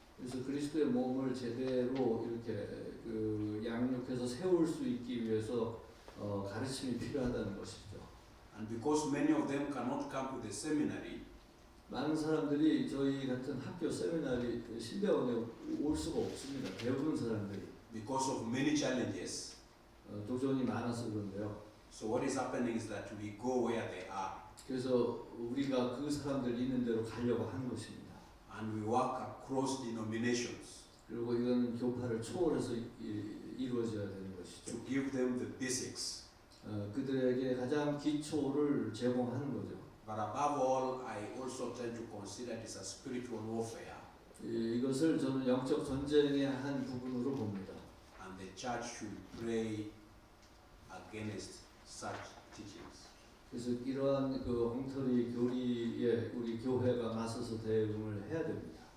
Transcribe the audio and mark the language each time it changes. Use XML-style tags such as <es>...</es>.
<ko>그래서 그리스도의 몸을 제대로 이렇게 양육해서 세울 수 있기 위해서 가르침이 필요하다는 것이죠.</ko> <en>And because many of them cannot come to the seminary,</en> <ko>많은 사람들이 저희 같은 학교 세미나리 신대원에 올 수가 없습니다. 배우는 사람들이.</ko> <en>because of many challenges.</en> <ko>도전이 많아서 그런데요.</ko> <en>So what is happening is that we go where they are.</en> <ko>그래서 우리가 그 사람들 있는 대로 가려고 하는 것입니다.</ko> <en>And we work across denominations.</en> <ko>그리고 이건 교파를 초월해서 이루어져야 되는 것이죠.</ko> <en>To give them the basics.</en> <ko>그들에게 가장 기초를 제공하는 거죠.</ko> <en>But above all, I also tend to consider this as spiritual warfare.</en> <ko>이것을 저는 영적 전쟁의 한 부분으로 봅니다.</ko> <en>And the church should pray against such teachings.</en> <ko>그래서 이러한 엉터리 교리에 우리 교회가 맞서서 대응을 해야 됩니다.</ko>